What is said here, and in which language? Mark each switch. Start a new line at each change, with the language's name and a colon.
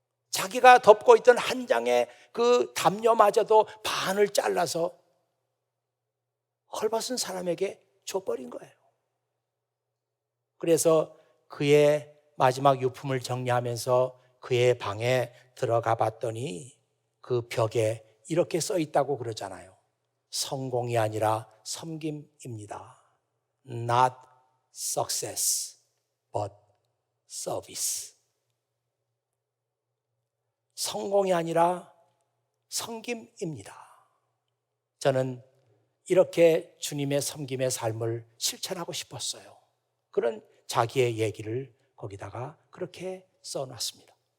Korean: 자기가 덮고 있던 한 장의 그 담요마저도 반을 잘라서 헐벗은 사람에게 줘버린 거예요. 그래서 그의 마지막 유품을 정리하면서 그의 방에 들어가 봤더니 그 벽에 이렇게 써 있다고 그러잖아요. 성공이 아니라 섬김입니다.
English: Not success, but service.
Korean: 성공이 아니라 섬김입니다. 저는 이렇게 주님의 섬김의 삶을 실천하고 싶었어요. 그런 자기의 얘기를 거기다가 그렇게 써놨습니다.